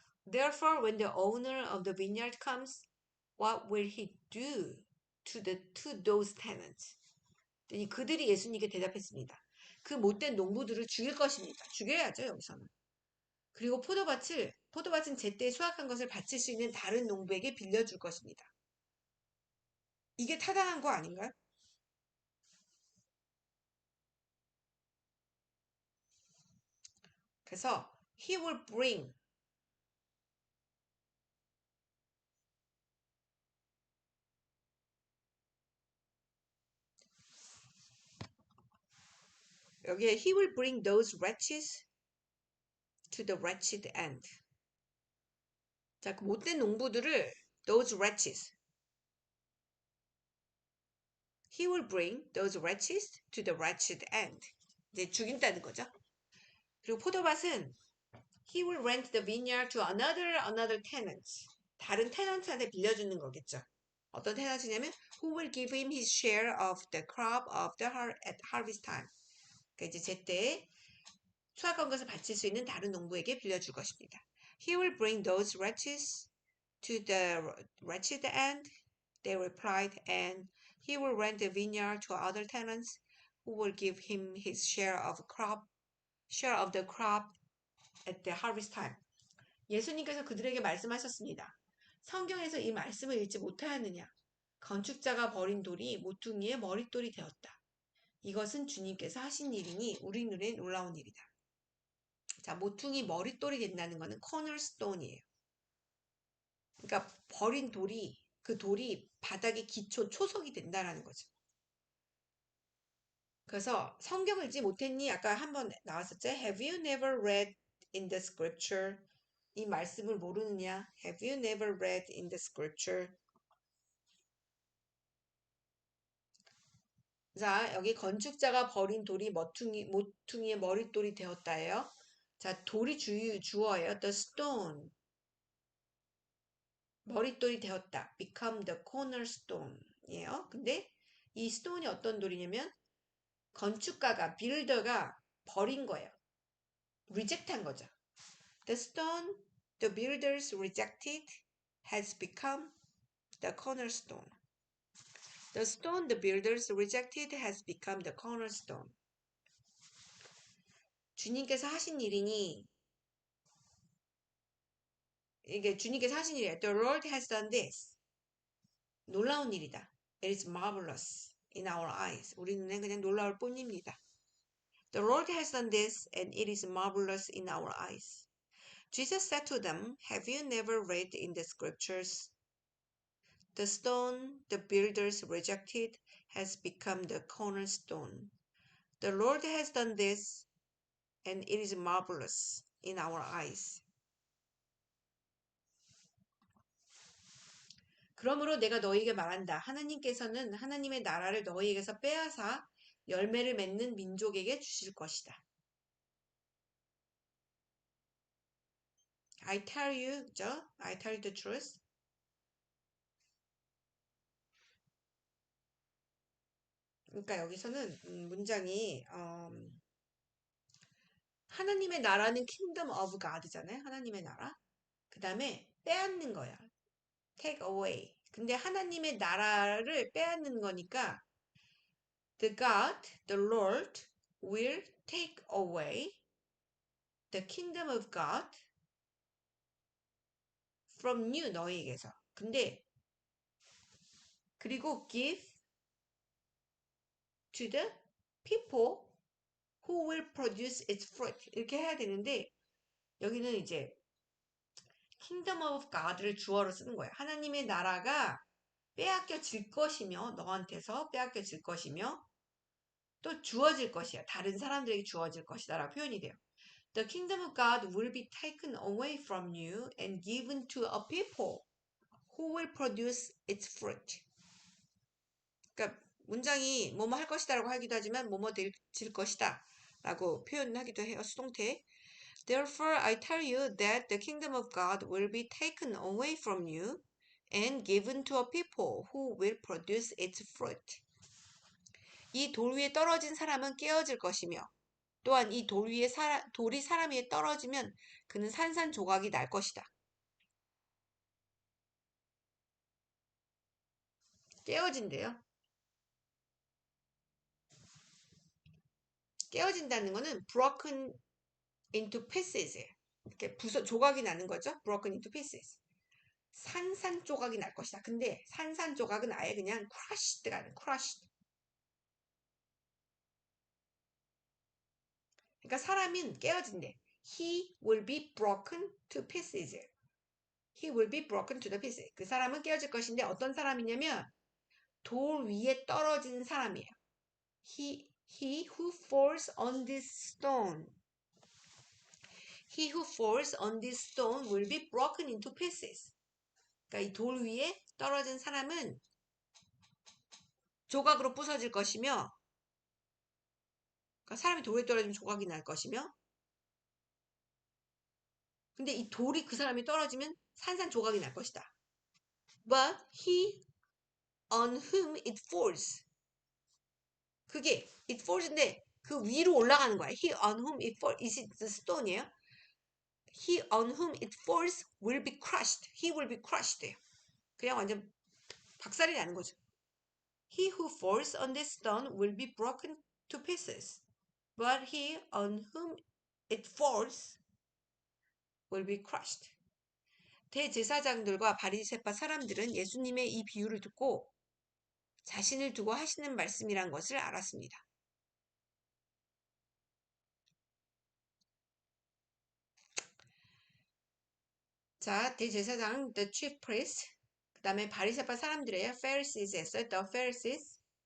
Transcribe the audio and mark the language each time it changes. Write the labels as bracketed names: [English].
[English] Therefore, when the owner of the vineyard comes, what will he do to those tenants? [Korean] 그들이 예수님께 대답했습니다. 그 못된 농부들을 죽일 것입니다. 죽여야죠, 여기서는. 그리고 포도밭은 제때 수확한 것을 바칠 수 있는 다른 농부에게 빌려줄 것입니다. 이게 타당한 거 아닌가요? [English] 그래서 he will bring 여기에 he will bring those wretches to the wretched end. [Korean] 자, 그 못된 농부들을 [English] those wretches he will bring those wretches to the wretched end. [Korean] 이제 죽인다는 거죠. 그리고 포도밭은 [English] he will rent the vineyard to another tenant. [Korean] 다른 테넌트한테 빌려주는 거겠죠. 어떤 테넌트냐면 [English] who will give him his share of the crop of the at harvest time. [Korean] 그러니까 이제 제때 수확한 것을 바칠 수 있는 다른 농부에게 빌려줄 것입니다. [English] He will bring those wretches to the wretched end. They replied, and he will rent the vineyard to other tenants who will give him his share of the crop at the harvest time. [Korean] 예수님께서 그들에게 말씀하셨습니다. 성경에서 이 말씀을 읽지 못하였느냐? 건축자가 버린 돌이 모퉁이의 머릿돌이 되었다. 이것은 주님께서 하신 일이니 우리 눈에 놀라운 일이다. 자, 모퉁이 머릿돌이 된다는 것은 cornerstone이에요. 그러니까 버린 돌이 그 돌이 바닥의 기초 초석이 된다는 거죠. 그래서 성경을 읽지 못했니? 아까 한번 나왔었죠. [English] Have you never read in the scripture? [Korean] 이 말씀을 모르느냐? [English] Have you never read in the scripture? [Korean] 자, 여기 건축자가 버린 돌이 모퉁이의 머릿돌이 되었다예요. 자, 돌이 주어예요. [English] The stone. [Korean] 머릿돌이 되었다. [English] Become the cornerstone. [Korean] 예요. 근데 이 stone이 어떤 돌이냐면 건축가가, 빌더가 버린 거예요. reject 한 거죠. [English] The stone the builders rejected has become the cornerstone. The stone the builders rejected has become the cornerstone. [Korean] 주님께서 하신 일이니 이게 주님께서 하신 일이에요. [English] The Lord has done this. [Korean] 놀라운 일이다. [English] It is marvelous in our eyes. [Korean] 우리 눈엔 그냥 놀라울 뿐입니다. [English] The Lord has done this and it is marvelous in our eyes. Jesus said to them, Have you never read in the scriptures? The stone the builders rejected has become the cornerstone. The Lord has done this and it is marvelous in our eyes. [Korean] 그러므로 내가 너희에게 말한다. 하나님께서는 하나님의 나라를 너희에게서 빼앗아 열매를 맺는 민족에게 주실 것이다. [English] I tell you, 그죠? I tell you the truth. [Korean] 그러니까 여기서는 문장이 하나님의 나라는 [English] kingdom of God [Korean] 잖아요. 하나님의 나라. 그 다음에 빼앗는 거야. [English] take away. [Korean] 근데 하나님의 나라를 빼앗는 거니까 [English] the God, the Lord will take away the kingdom of God from you, [Korean] 너희에게서. 근데 그리고 [English] give to the people who will produce its fruit. [Korean] 이렇게 해야 되는데 여기는 이제 [English] kingdom of God [Korean] 를 주어로 쓰는 거예요. 하나님의 나라가 빼앗겨질 것이며 너한테서 빼앗겨질 것이며 또 주어질 것이야. 다른 사람들에게 주어질 것이다 라고 표현이 돼요. [English] The kingdom of God will be taken away from you and given to a people who will produce its fruit. [Korean] 그러니까 문장이 뭐뭐 할 것이다 라고 하기도 하지만 뭐뭐 될 것이다 라고 표현하기도 해요. 수동태. [English] Therefore I tell you that the kingdom of God will be taken away from you and given to a people who will produce its fruit. [Korean] 이 돌 위에 떨어진 사람은 깨어질 것이며 또한 이 돌이 사람 위에 떨어지면 그는 산산조각이 날 것이다. 깨어진대요. 깨어진다는 거는 [English] broken into pieces. [Korean] 이렇게 조각이 나는 거죠. broken into pieces. 산산조각이 날 것이다. 근데 산산조각은 아예 그냥 crushed가 아니라 crushed. 그러니까 사람은 깨어진대. [English] He will be broken to pieces. He will be broken to the pieces. [Korean] 그 사람은 깨어질 것인데 어떤 사람이냐면 돌 위에 떨어진 사람이에요. [English] He who falls on this stone. He who falls on this stone will be broken into pieces. [Korean] 그러니까 이 돌 위에 떨어진 사람은 조각으로 부서질 것이며 그러니까 사람이 돌에 떨어지면 조각이 날 것이며 근데 이 돌이 그 사람이 떨어지면 산산조각이 날 것이다. [English] But he on whom it falls. [Korean] 그게 [English] it falls [Korean] 인데 그 위로 올라가는 거야. [English] He on whom it falls. Is it the stone이에요? He on whom it falls will be crushed. He will be crushed. [Korean] 그냥 완전 박살이 나는 거죠. [English] He who falls on this stone will be broken to pieces. But he on whom it falls will be crushed. [Korean] 대제사장들과 바리새파 사람들은 예수님의 이 비유를 듣고 자신을 두고 하시는 말씀이란 것을 알았습니다. 자, 대제사장, [English] the chief priest, [Korean] 그 다음에 바리새파 사람들이에요. Pharisees였어요. The Pharisees.